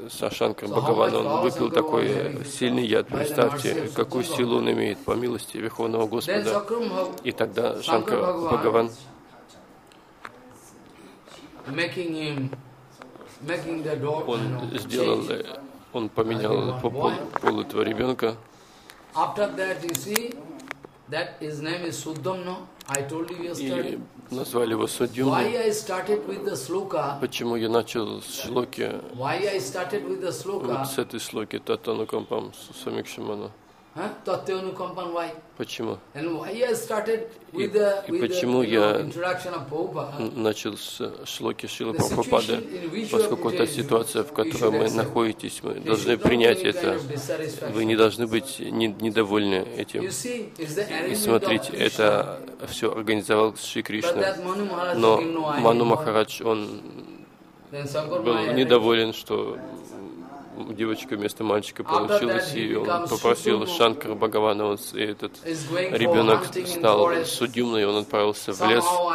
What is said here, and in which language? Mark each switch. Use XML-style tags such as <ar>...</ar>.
<ru>Шанкар Бхагаван, он выпил такой сильный яд. Представьте, какую силу он имеет по милости Верховного Господа. И тогда Шанкар Бхагаван он сделал, он поменял пол этого ребенка.</ru> <en>After that, you see, that his name is Suddhamna. I told you yesterday.</en> <ru>И назвали его Суддхамна.</ru> <en>Why I started with the sloka?</en> <ru>Почему я начал с шлоки?</ru> <en>Why I started with the sloka?</en> <ru>Вот с этой шлоки,</ru> <sa>таттанукампам самикшамана.</sa> <en>Таттанукампам, why?</en> <ru>Почему?</ru> <en>And why I started with the introduction of Prabhupada?</en> <ru>Начал с шлоки Шрилы Прабхупады, поскольку та ситуация, в которой мы находимся, мы должны принять это. Вы не должны быть недовольны этим. И смотрите, это все организовал Шри Кришна. Но Ману Махарадж, он был недоволен, что девочка вместо мальчика получилась, и он попросил Шанкар Бхагавана, и этот ребенок стал Суддхамна, и он отправился в лес.</ru>